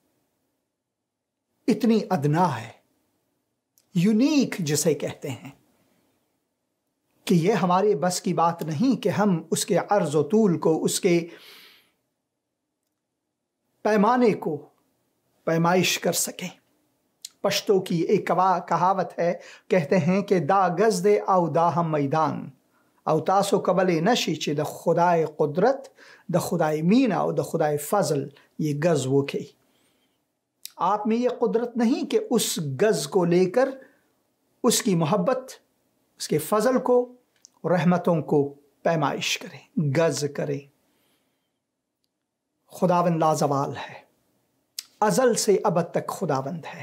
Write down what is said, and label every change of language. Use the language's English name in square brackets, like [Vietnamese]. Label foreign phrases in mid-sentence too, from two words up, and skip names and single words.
[Urdu] اتنی ادنا ہے، یونیک جسے کہتے ہیں، کہ یہ ہمارے بس کی بات نہیں کہ ہم اس کے عرض و طول کو، اس کے پیمانے کو پیمائش کر سکیں۔ پشتو کی ایک کہاوت ہے، کہتے ہیں کہ [Pashto] دا گز دے او دا ہم میدان او تاسو قبل نشی چی دا خدای قدرت دا خدای مینا او دا خدای فضل [Urdu] یہ گز وہ کی۔ آپ میں یہ قدرت نہیں کہ اس گز کو لے کر اس کی محبت، اس کے فضل کو، رحمتوں کو پیمائش کریں، گز کریں۔ خداوند لازوال ہے، ازل سے ابد تک خداوند ہے۔